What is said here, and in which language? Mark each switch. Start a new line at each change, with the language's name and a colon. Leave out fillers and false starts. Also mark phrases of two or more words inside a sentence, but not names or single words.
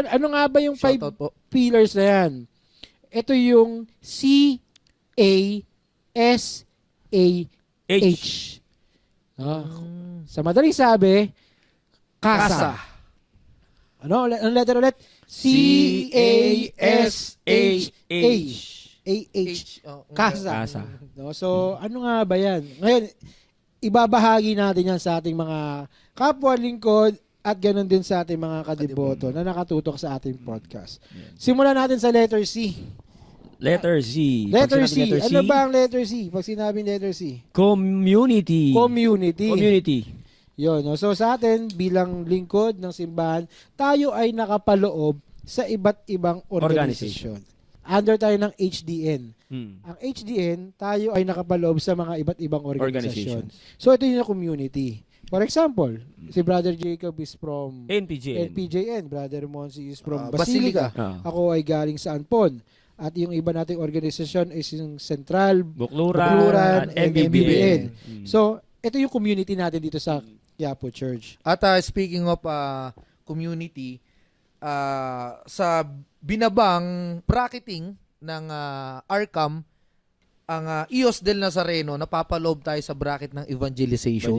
Filipino: ano nga ba yung 5 Shoutout po. pillars na yan? Ito yung C-A-S-A-H. Sa madaling sabi, Casa. Ano? Ang letter ulit? C-A-S-A-H. A-H. Casa. Casa. No? So, ano nga ba yan? Ngayon, ibabahagi natin yan sa ating mga kapwa lingkod at ganoon din sa ating mga kadiboto na nakatutok sa ating podcast. Simulan natin sa letter C.
English: Letter C. Letter
Filipino: Pag
English: C.
Filipino: sinabi Ano ba ang letter C? Pag sinabing letter C?
English: Community. Community. Community.
Filipino: Yun. No? So sa atin, bilang lingkod ng simbahan, tayo ay nakapaloob sa iba't ibang organisasyon. Under tayo ng HDN. Ang HDN, tayo ay nakapaloob sa mga iba't ibang organisasyon.
English: Organizations.
Filipino: So ito yung community.
English: For example, si Brother Jacob is from NPJN. NPJN. Brother Monsi is from Basilica.
Filipino: Basilica. Ako ay galing sa Anpon. At yung iba nating organisasyon is yung Central, Bukluran,
English: and MBBN.
Filipino: So, ito yung community natin dito sa Quiapo Church. At
English: speaking of community,
Filipino: sa binabang bracketing ng ARCAM, ang EOS del Nazareno, napapaloob tayo sa bracket ng evangelization.